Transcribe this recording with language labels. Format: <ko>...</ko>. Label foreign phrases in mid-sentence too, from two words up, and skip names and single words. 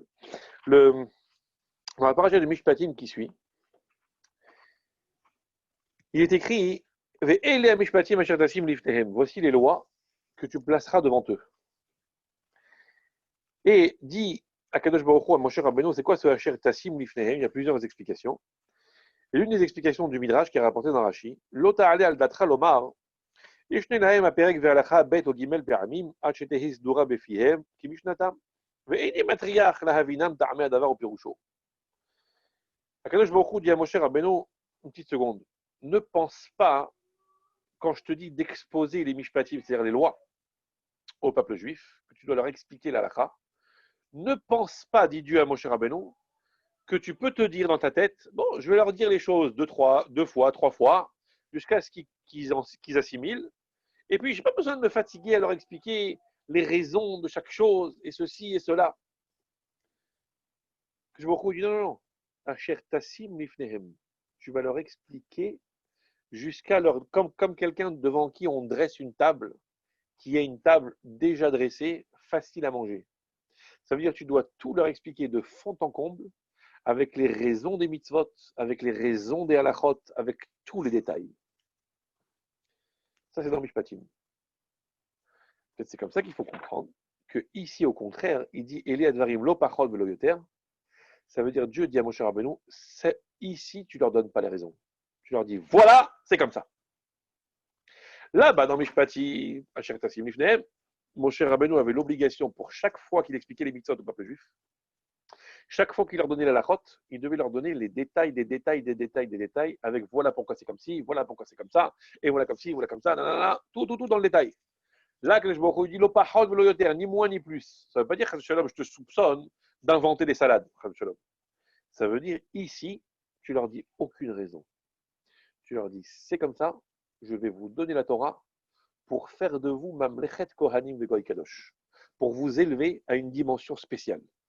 <fr>Dans la paracha de Mishpatim qui suit, il est écrit voici les lois que tu placeras devant eux. Et dit Akadosh Baruch Hu à Moshe Rabbeinu, c'est quoi ce</fr> <he>אשר תשים לפניהם?</he> <fr>Il y a plusieurs explications. Et l'une des explications du Midrash qui est rapportée dans Rashi,</fr> <he>לא תעלה על דעתך לומר, אשנה להם הפרק וההלכה ב' או ג' פעמים, עד שתהא סדורה בפיהם, כמשנתה, ואיני מטריח להבינם טעמי הדבר ופירושו.</he> <fr>Akadosh Baruch Hu dit à Moshe Rabbeinu, une petite seconde, ne pense pas, quand je te dis d'exposer les mishpatim, c'est-à-dire les lois, au peuple juif, que tu dois leur expliquer l'halakha, ne pense pas, dit Dieu à Moshe Rabbeinu, que tu peux te dire dans ta tête, bon, je vais leur dire les choses deux fois, trois fois, jusqu'à ce qu'ils assimilent. Et puis, je n'ai pas besoin de me fatiguer à leur expliquer les raisons de chaque chose, et ceci et cela. Je me dis, non, non, non.</fr> <he>אשר תשים לפניהם.</he> <fr>Tu vas leur expliquer jusqu'à leur, comme quelqu'un devant qui on dresse une table, qui est une table déjà dressée, facile à manger. Ça veut dire que tu dois tout leur expliquer de fond en comble, avec les raisons des mitzvot, avec les raisons des halachot, avec tous les détails. Ça, c'est dans Mishpatim. Peut-être c'est comme ça qu'il faut comprendre que ici, au contraire, il dit</fr> <he>אלה הדברים לא פחות ולא יותר.</he> <fr>Ça veut dire Dieu dit à Moshe Rabbeinu, ici, tu leur donnes pas les raisons. Tu leur dis voilà, c'est comme ça. Là-bas, dans Mishpati,</fr> <he>אשר תשים לפניהם,</he> <fr>Moshe Rabbeinu avait l'obligation pour chaque fois qu'il expliquait les mitzvot au peuple juif, chaque fois qu'il leur donnait la lachote, il devait leur donner les détails, des détails, des détails, des détails, avec voilà pourquoi c'est comme ci, voilà pourquoi c'est comme ça, et voilà comme ci, voilà comme ça, nanana, tout dans le détail. Là, que je dis</fr> <he>לא פחות ולא יותר,</he> <fr>ni moins ni plus. Ça ne veut pas dire, je te soupçonne d'inventer des salades. Ça veut dire, ici, tu leur dis aucune raison. Tu leur dis, c'est comme ça, je vais vous donner la Torah pour faire de vous</fr> <he>ממלכת כהנים</he> <fr>de</fr> <he>גוי קדוש,</he> <fr>pour vous élever à une dimension spéciale.</fr>